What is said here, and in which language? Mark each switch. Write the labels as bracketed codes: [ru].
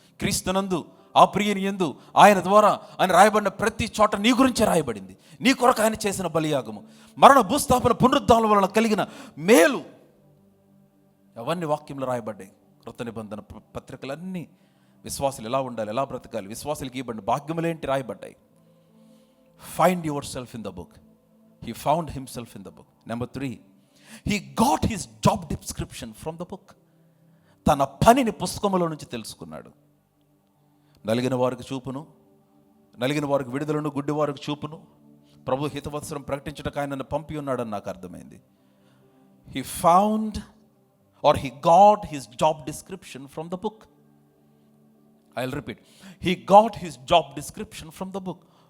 [te] క్రీస్తునందు, ఆ ప్రియని యందు, ఆయన ద్వారా ఆయన రాయబడిన ప్రతి చోట నీ గురించే రాయబడింది. నీ కొరకు ఆయన చేసిన బలియాగము, మరణ, భూస్థాపన, పునరుద్ధానం వలన కలిగిన మేలు, అవన్నీ వాక్యంలో రాయబడ్డాయి. కృత నిబంధన పత్రికలన్నీ విశ్వాసులు ఎలా ఉండాలి, ఎలా బ్రతకాలి, విశ్వాసులకి ఇవ్వబడిన భాగ్యములేంటి రాయబడ్డాయి. [en] Find yourself in the book. He found himself in the book. Number 3, he got his job description from the book. [te] తన పనిని పుస్తకములో నుంచి తెలుసుకున్నాడు. నలిగిన వారికి చూపును, నలిగిన వారికి విడుదలను, గుడ్డి వారికి చూపును, ప్రభు హితవత్సరం ప్రకటించడానికి ఆయనను పంపి ఉన్నాడని నాకు అర్థమైంది. He found or he got his job description from the book. I'll repeat. He got his job description from the book.